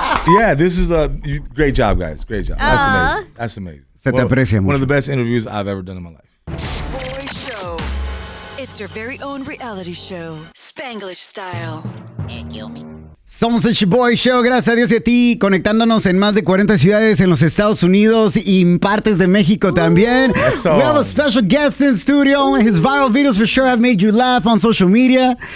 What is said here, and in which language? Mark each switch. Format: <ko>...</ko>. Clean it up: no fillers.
<en>Yeah, this is a great job, guys. Great job. That's amazing.</en> <es>Se te aprecia</es> <en>one of the best interviews I've ever done in my life. Shoboy Show. It's your very own reality show, Spanglish style. Kill me.</en> <es>Somos el Shoboy Show, gracias a Dios y a ti, conectándonos en más de 40 ciudades en los Estados Unidos y en partes de México también. Eso.</es> <en>We have a special guest in studio. His viral videos for sure have made you laugh on social media.</en>